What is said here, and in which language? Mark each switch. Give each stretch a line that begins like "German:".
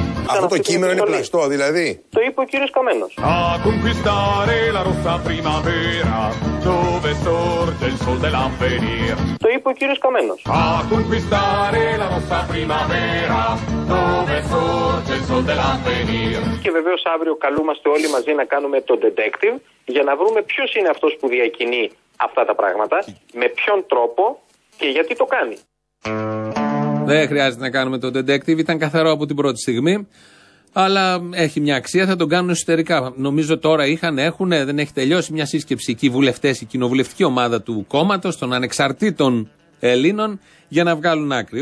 Greek: Αυτό το κείμενο είναι πλαστό, δηλαδή? Το είπε ο κύριος Καμένος.
Italian: A conquistare la rossa primavera, dove sorge il sol dell'avvenir.
Greek: Το είπε ο κύριος Καμένος.
Italian: A conquistare la rossa primavera, dove sorge il sol dell'avvenir.
Greek: Και βεβαίως αύριο καλούμαστε όλοι μαζί να κάνουμε το detective, για να βρούμε ποιος είναι αυτός που διακινεί αυτά τα πράγματα, με ποιον τρόπο και γιατί το κάνει. Δεν χρειάζεται να κάνουμε τον detective, ήταν καθαρό από την πρώτη στιγμή. Αλλά έχει μια αξία, θα τον κάνουν εσωτερικά. Νομίζω τώρα έχουνε, δεν έχει τελειώσει μια σύσκεψη εκεί, οι βουλευτές, η κοινοβουλευτική ομάδα του κόμματος, των ανεξαρτήτων Ελλήνων, για να βγάλουν άκρη.